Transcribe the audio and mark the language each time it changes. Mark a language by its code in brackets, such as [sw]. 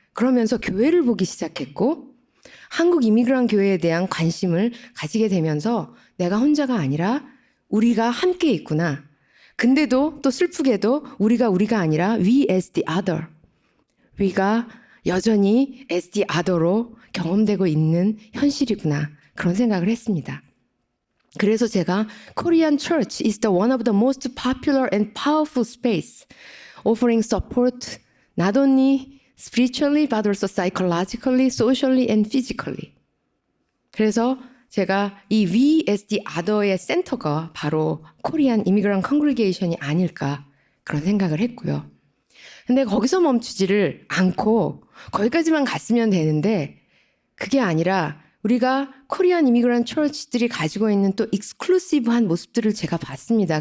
[ko] 그러면서 교회를 보기 시작했고, 한국 이미그런 교회에 대한 관심을 가지게 되면서 내가 혼자가 아니라 우리가 함께 있구나. 근데도 또 슬프게도 우리가 아니라 we as the other. 우리가 여전히 as the other 로 경험되고 있는 현실이구나. 그런 생각을 했습니다. [en] 그래서 제가 Korean church is the one of the most popular and powerful space offering support not only spiritually but also psychologically, socially and physically. [ko] 그래서 제가 이 We as the Other의 센터가 바로 코리안 이미그런 컨그리게이션이 아닐까, 그런 생각을 했고요. 근데 거기서 멈추지를 않고 거기까지만 갔으면 되는데 그게 아니라 우리가 코리안 이미그런트 처치들이 가지고 있는 또 익스클루시브한 모습들을 제가 봤습니다.